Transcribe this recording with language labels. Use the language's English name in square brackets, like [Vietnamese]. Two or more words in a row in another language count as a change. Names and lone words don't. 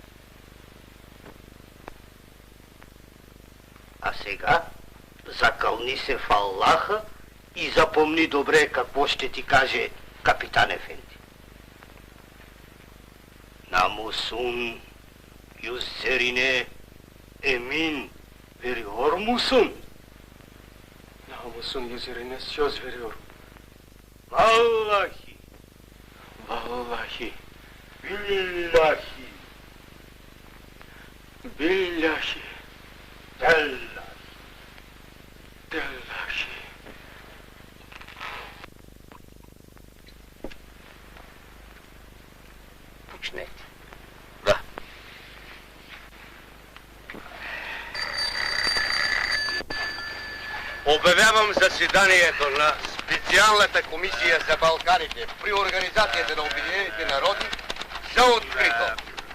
[Bulgarian] А сега закълни се в Аллаха и запомни добре какво ще ти каже капитан ефенди. [Turkish] Намусун üzerine yemin veriyor musun? Namusun üzerine söz veriyorum. Vallahi, Vallahi, billahi, billahi, tallahi. dellahi. [Bulgarian] Почнете. Да. Обявявам заседанието на специалната комисия за Балканите при Организацията на Обединените народи за открито.